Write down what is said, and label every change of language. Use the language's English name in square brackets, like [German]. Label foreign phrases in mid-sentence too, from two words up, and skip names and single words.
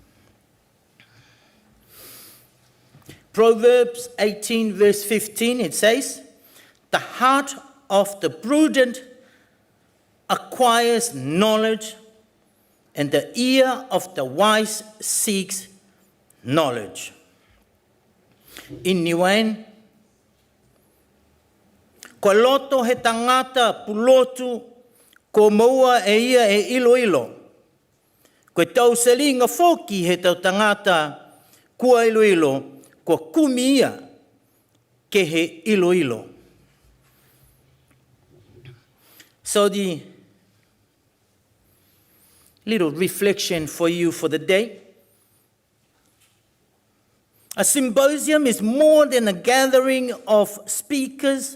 [English] Proverbs 18 verse 15, it says, the heart of the prudent acquires knowledge, and the ear of the wise seeks knowledge. In Niuain, [Niuean] ko loto he tangata pulotu, ko maua e ia e ilo. Ko tau selinga foki he tau tangata kua ilo. Ko kumi ia ke he ilo. [English] So the little reflection for you for the day. A symposium is more than a gathering of speakers.